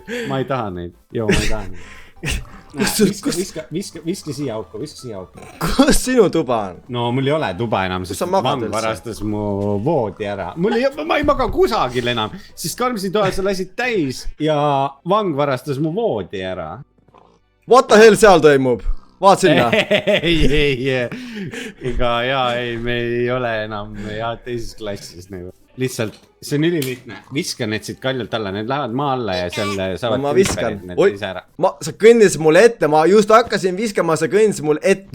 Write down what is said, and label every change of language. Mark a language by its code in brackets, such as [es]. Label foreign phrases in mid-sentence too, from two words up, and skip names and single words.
[et] Ma ei taha neid. Joo, ma ei taha neid. Viska siia auku, Kus sinu tuba on? No mul ei ole tuba enam, sest Vang varastas mu voodi ära. Ma ei maga kusagil enam, sest karmsi toa sa lasid täis ja Vang varastas mu voodi ära. [en] What the hell [et] seal toimub? Vaat sinna. Me ei ole enam teises klassis. Lihtsalt, see on ülilihtne. Viska need siit kaljult alla, need lähevad maa alla ja seal saavad... Ma viskan. Sa kõndis mulle ette, ma just hakkasin viskama, sa kõndis mulle ette.